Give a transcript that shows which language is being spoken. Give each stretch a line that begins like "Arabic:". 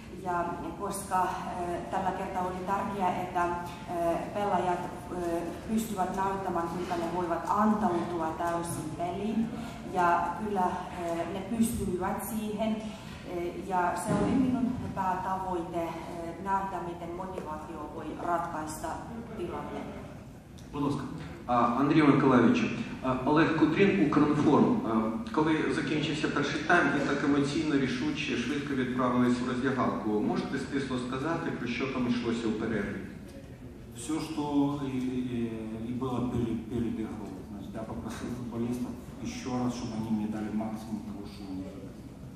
Finnish: Ja koska tällä kertaa oli tärkeää, että pelaajat pystyvät näyttämään, kuinka ne voivat antautua täysin peliin. Ja kyllä ne pystyivät siihen. Ja se oli minun päätavoite nähdä, miten motivaatio voi ratkaista tilanteen.
Ukrainian: Будь ласка. Андрію Миколаївичу, Олег Кудрін, Укрінформ. Коли закінчився перший тайм, ви так емоційно, рішуче, швидко відправились в роздягалку. Можете стисло сказати, про що там йшлося у перерві?
Russian: Все, что и было перед игрой. Значит, я попросил футболистов еще раз, чтобы они мне дали максимум того, что у них есть.